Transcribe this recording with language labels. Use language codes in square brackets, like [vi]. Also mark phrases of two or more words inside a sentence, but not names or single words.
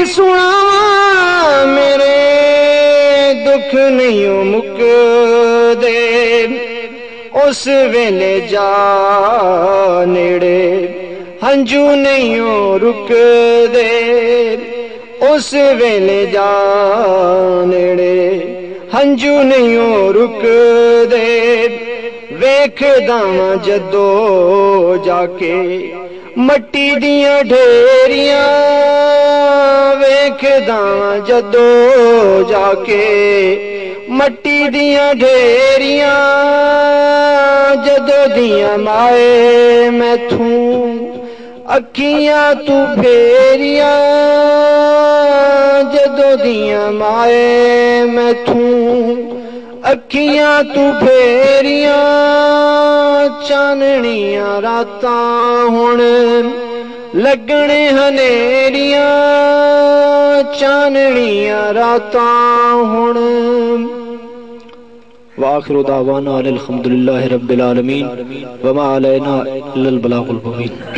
[pa] سناواں میرے دکھ نہیں مکدے اس ویلے جا نیڑے ہنجو نہیں رکدے اس ویلے جا نیڑے ہنجو نہیں رکدے ویکھدا واں جدو جا کے مٹی دیاں ڈھیریاں ویکھدا واں جدو جا کے مٹی دیاں ڈھیریاں جدو دیاں مائے میتھوں اکھیاں تو پھیریاں جدو دیاں مائے میتھوں اکھیاں تو پھیریاں چاننیاں راتاں ہن لگنے ہنیریاں چاننیاں راتاں ہن. [ar] وآخر دعوانا الحمد للہ رب العالمین وما علینا الا البلاغ المبین.